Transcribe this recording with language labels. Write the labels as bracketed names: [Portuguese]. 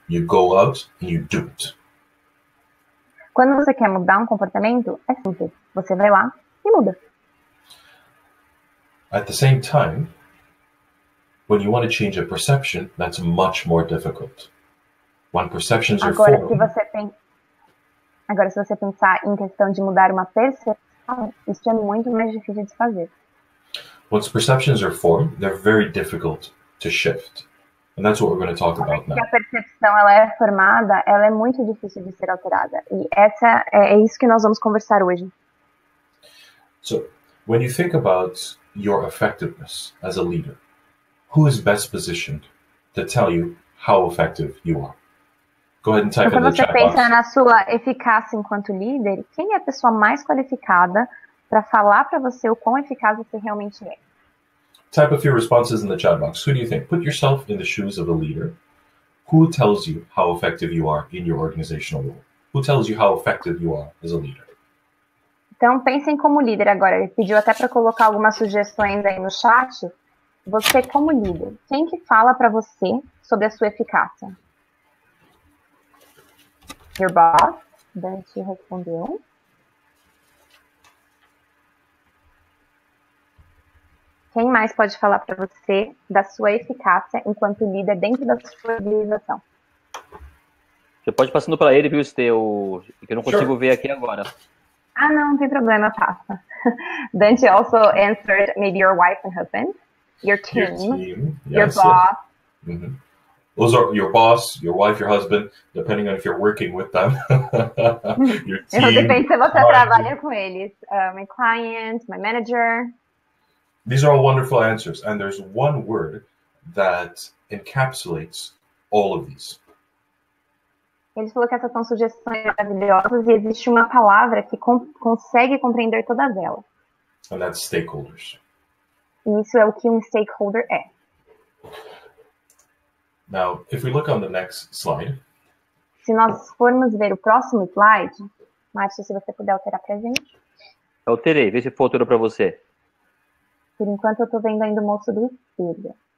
[English] You go out and you do it. [Portuguese] Quando você quer mudar um comportamento, é simples. Você vai lá e muda. [English] At the same time, when you want to change a perception, that's much more difficult. When perceptions are [Portuguese] Agora, [English] formed... [Portuguese] se você pensar em questão de mudar uma percepção, isso é muito mais difícil de fazer. [English] Once perceptions are formed, they're very difficult to shift. And that's what we're going to talk about now. [Portuguese] Se a percepção ela é formada, ela é muito difícil de ser alterada. E é isso que nós vamos conversar hoje. [English] So, when you think about your effectiveness as a leader, who is best positioned to tell you how effective you are? Go ahead and type [Portuguese] Então, [English] in the [Portuguese] quando você [English] chat box. [Portuguese] pensa na sua eficácia enquanto líder, quem é a pessoa mais qualificada para falar para você o quão eficaz você realmente é? [English] Type a few responses in the chat box. Who do you think? Put yourself in the shoes of a leader. Who tells you how effective you are in your organizational role? Who tells you how effective you are as a leader? [Portuguese] Então, pensem como líder agora. Ele pediu até para colocar algumas sugestões aí no chat. Você como líder, quem que fala para você sobre a sua eficácia? [English] Your boss? Dante [Portuguese] respondeu. Quem mais pode falar para você da sua eficácia enquanto líder dentro da sua organização? Você pode ir passando para ele, viu, Esteu? Que eu não consigo ver aqui agora. Ah, não tem problema, passa. [English] Dante also answered maybe your wife and husband, your team, your boss. Mm-hmm. Those are your boss, your wife, your husband, depending on if you're working with them. Your team. [Portuguese] Depende se você trabalha com eles. [English] My client, my manager. These are all wonderful answers, and there's one word that encapsulates all of these. [Portuguese] Ele falou que essas são sugestões maravilhosas e existe uma palavra que consegue compreender todas elas. [English] And that's stakeholders. [Portuguese] E isso é o que um stakeholder é. [English] Now, if we look on the next slide. [Portuguese] Se nós formos ver o próximo slide, Márcio, se você puder alterar pra gente. Eu alterei, vê se for altura para você. Por enquanto eu tô vendo ainda o moço do espelho.